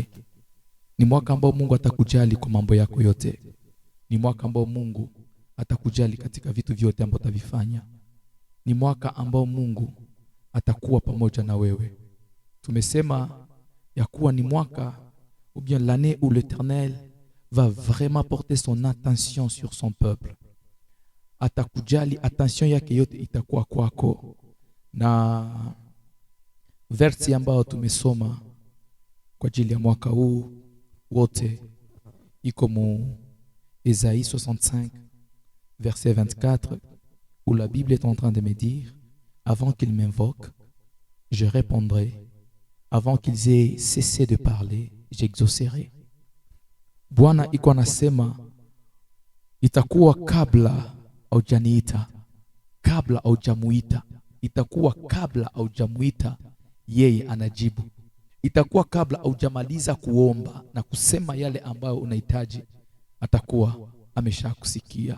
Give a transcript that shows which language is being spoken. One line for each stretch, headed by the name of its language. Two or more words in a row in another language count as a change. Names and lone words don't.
Swahili: Ni mwaka ambao Mungu atakujali kwa mambo yako yote. Ni mwaka ambao Mungu atakujali katika vitu vyote ambavyo utavifanya. Ni mwaka ambao Mungu atakuwa pamoja na wewe. Tumesema ya kuwa ni mwaka
French: ou bien l'année où l'Éternel va vraiment porter son attention sur son peuple.
Swahili: Atakujali, attention yake yote itakuwa kwako. Na versi ambao tumesoma kwa ajili ya mwaka huu wote iko mu
French: Isaïe 65 verset 24, où la Bible est en train de me dire: avant qu'ils m'invoquent, je répondrai; avant qu'ils aient cessé de parler, j'exaucerai.
Swahili: Bwana iko anasema itakuwa kabla haujaniita, kabla haujamuita, itakuwa kabla haujamuita, yeye anajibu. Itakuwa kabla haujamaliza kuomba na kusema yale ambayo unahitaji, atakuwa ameshakusikia.